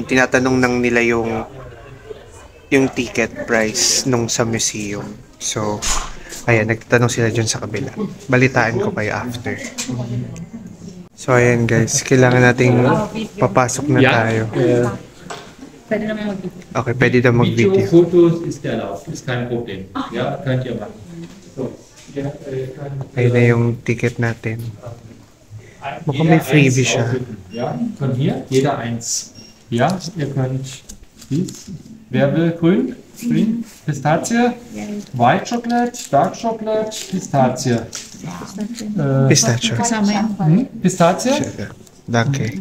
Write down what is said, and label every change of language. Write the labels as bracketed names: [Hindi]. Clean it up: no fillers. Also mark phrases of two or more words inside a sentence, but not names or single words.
[Filipino] Tinatanong nang nila yung ticket price nung sa museum. So, ayan, nagtatanong sila dyan sa kabila. Balitaan ko kayo after. So, ayan guys, kailangan nating papasok na tayo. Pwede naman mag-video. Okay, pwede na mag-video. Video, [German] Fotos ist erlaubt, ist kein Problem. Ja, könnt ihr machen. So, ja, [Filipino] Ayun na yung ticket natin. Mukhang may freebie siya. [German] Ja, von hier, jeder eins. Ja, ihr könnt dies. Wer will grün? Grün, Pistazie, [English] White Chocolate, Dark Chocolate, Pistazie. Pistachio. [Filipino] Kasama yan. [German] Pistazie? Danke.